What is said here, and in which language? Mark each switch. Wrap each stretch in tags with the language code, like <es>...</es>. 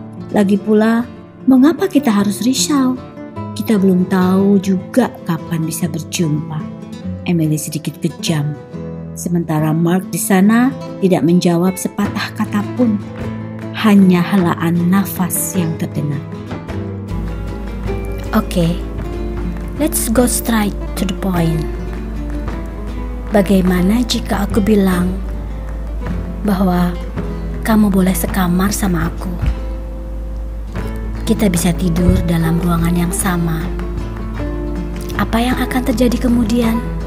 <id>Lagi pula, mengapa kita harus risau? Kita belum tahu juga kapan bisa berjumpa. Emily sedikit kejam. Sementara Mark di sana tidak menjawab sepatah kata pun. Hanya helaan nafas yang terdengar. Oke.</id> <en>Let's go straight to the point.</en> <id>Bagaimana jika aku bilang bahwa kamu boleh sekamar sama aku? Kita bisa tidur dalam ruangan yang sama. Apa yang akan terjadi kemudian?</id>